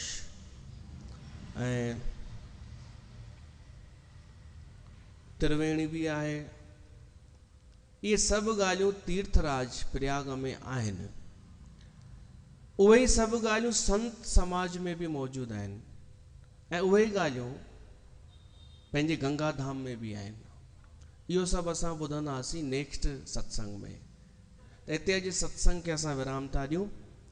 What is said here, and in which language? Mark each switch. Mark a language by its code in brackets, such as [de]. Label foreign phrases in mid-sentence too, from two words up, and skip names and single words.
[sd] ऐं त्रिवेणी बि आहे। इहे सभु ॻाल्हियूं तीर्थराज प्रयाग में आहिनि। उहे ई सभु ॻाल्हियूं संत समाज में बि मौजूदु आहिनि ऐं उहे ई ॻाल्हियूं पंहिंजे गंगा धाम में बि आहिनि। इहो सभु असां ॿुधंदासीं नेक्स्ट सत्संग में। त हिते अॼु सत्संग खे असां विराम था ॾियूं।